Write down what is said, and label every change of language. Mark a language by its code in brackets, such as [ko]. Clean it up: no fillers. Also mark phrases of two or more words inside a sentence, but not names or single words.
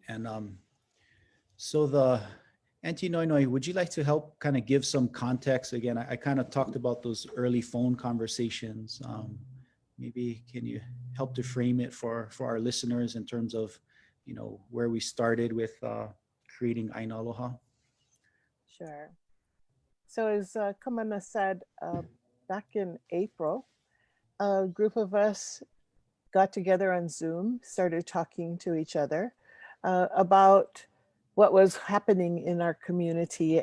[en] And so the Auntie Noenoe, would you like to help kind of give some context? Again, I kind of talked about those early phone conversations. Maybe can you help to frame it for our listeners in terms of, where we started with creating ʻAina Aloha? Sure. So as Kamana said, back in April, a group of us got together on Zoom, started talking to each other about what was happening in our community.